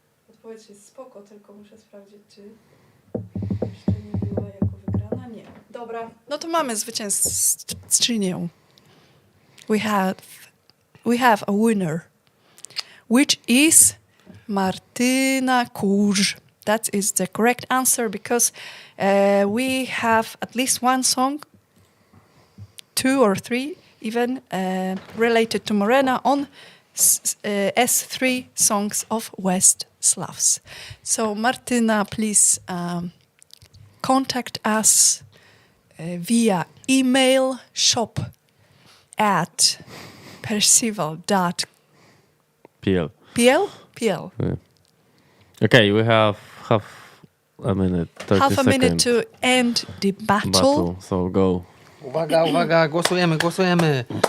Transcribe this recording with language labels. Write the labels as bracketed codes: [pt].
[pl] Odpowiedź jest spoko, tylko muszę sprawdzić, czy jeszcze nie była jako wygrana. Nie. Dobra. No to mamy zwycięzczynię. [en] We have a winner, which is Martyna Kurz. That is the correct answer because we have at least one song, 2 or 3 even, related to Morena on S3 songs of West Slavs. So Martyna, please contact us via email shop at percival.pl. PL. PL. Yeah. Okay, we have half a minute, 30 Half a minute seconds. to end the battle. So go. [pl] Uwaga, uwaga, głosujemy, głosujemy.